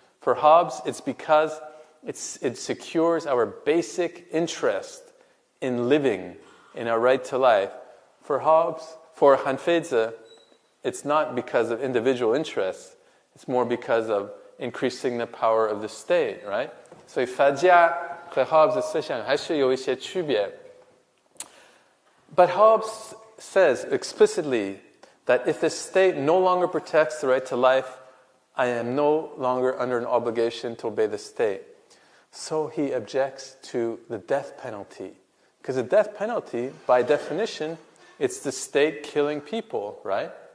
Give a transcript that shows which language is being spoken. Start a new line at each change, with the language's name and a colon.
English: For Hobbes, it's because it secures our basic interest in living, in our right to life. For Han Feizi, it's not because of individual interests. It's more because of increasing the power of the state, right?
Chinese: 所以法家和 Hobbes 的思想还是有一些区别。
English: But Hobbes says explicitly that if the state no longer protects the right to life, I am no longer under an obligation to obey the state. So he objects to the death penalty. Because the death penalty, by definition, it's the state killing people, right?